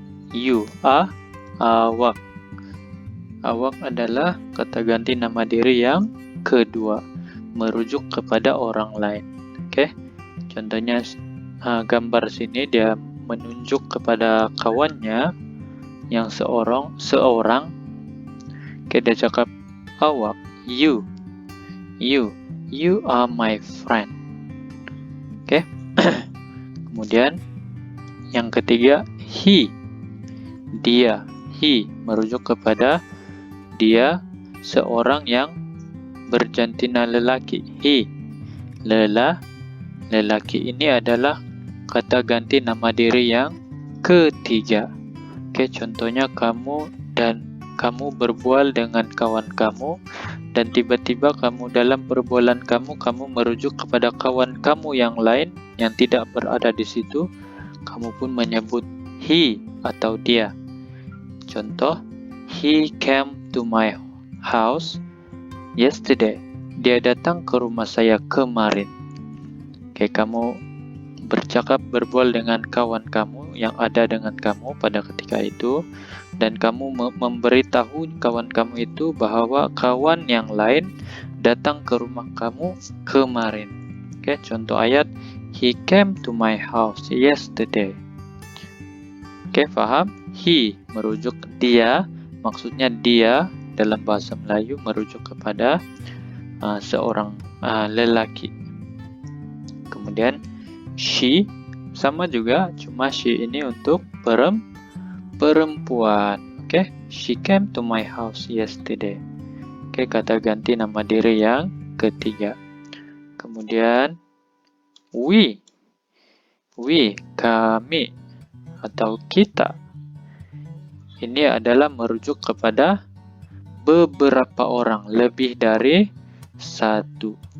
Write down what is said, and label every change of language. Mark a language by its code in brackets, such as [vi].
[ms] You, awak. Awak adalah kata ganti nama diri yang kedua, merujuk kepada orang lain. Oke, contohnya gambar sini dia menunjuk kepada kawannya yang seorang. Oke, dia cakap awak, [en] you are my friend. [ms] Oke. Kemudian yang ketiga, he, dia, he merujuk kepada dia seorang yang berjantina lelaki. He, lelaki. Ini adalah kata ganti nama diri yang ketiga. Oke, contohnya kamu berbual dengan kawan kamu, dan tiba-tiba kamu dalam perbualan kamu merujuk kepada kawan kamu yang lain yang tidak berada di situ, kamu pun menyebut he atau dia. [en] Contoh, he came to my house yesterday. [ms] Dia datang ke rumah saya kemarin. Oke, kamu berbual dengan kawan kamu yang ada dengan kamu pada ketika itu, dan kamu memberitahu kawan kamu itu bahwa kawan yang lain datang ke rumah kamu kemarin. Oke, contoh ayat, [en] he came to my house yesterday. [ms] Oke, paham? He merujuk dia, maksudnya dia dalam bahasa Melayu merujuk kepada seorang lelaki. Kemudian she sama juga, cuma she ini untuk perempuan. [en] Oke, she came to my house yesterday. [ms] Oke, kata ganti nama diri yang ketiga. Kemudian we, kami atau kita. Ini adalah merujuk kepada beberapa orang, lebih dari satu.